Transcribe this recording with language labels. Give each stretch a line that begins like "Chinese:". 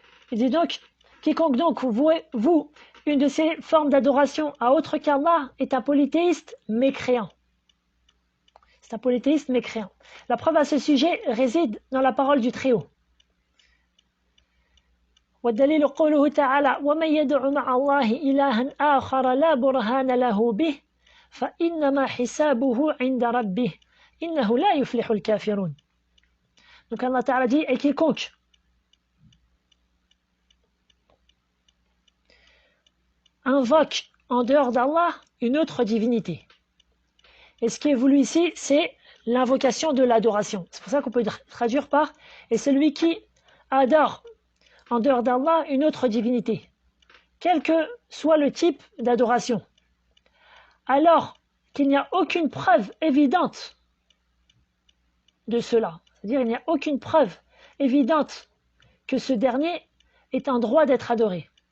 French: Il dit donc, quiconque donc vous une de ces formes d'adoration à autre qu'Allah est un polythéiste mécréant. C'est un polythéiste mécréant. La preuve à ce sujet réside dans la parole du Très-Haut.
Arabic: والدليل قوله تعالى ومن يدع مع الله إلها آخر لا برهان له به فإنما حسابه عند ربه إنه لا يفلح الكافرون.
French: Donc Allah Ta'ala dit, et quiconque invoque en dehors d'Allah une autre divinité. Et ce qui est voulu ici, c'est l'invocation de l'adoration. C'est pour ça qu'on peut traduire par « et celui qui adore en dehors d'Allah une autre divinité, quel que soit le type d'adoration, alors qu'il n'y a aucune preuve évidente de cela. » C'est-à-dire qu'il n'y a aucune preuve évidente que ce dernier est en droit d'être adoré.